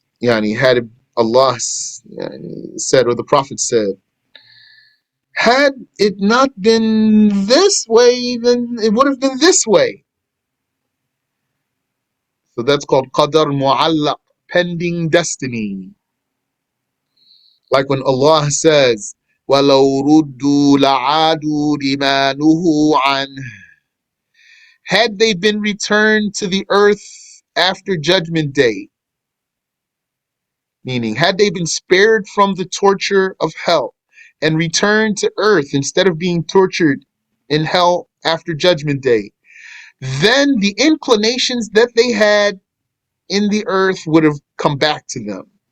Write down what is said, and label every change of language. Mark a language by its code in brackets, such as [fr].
[en] Yani, had Allah said, or the Prophet said, had it not been this way, then it would have been this way. So that's called qadar mu'allaq, pending destiny. Like when Allah says, [ar] وَلَوْ رُدُّوا لَعَادُوا لِمَا نُهُوا عَنْهُ. [en] Had they been returned to the earth after Judgment Day, meaning had they been spared from the torture of hell and returned to earth instead of being tortured in hell after Judgment Day, then the inclinations that they had in the earth would have come back to them.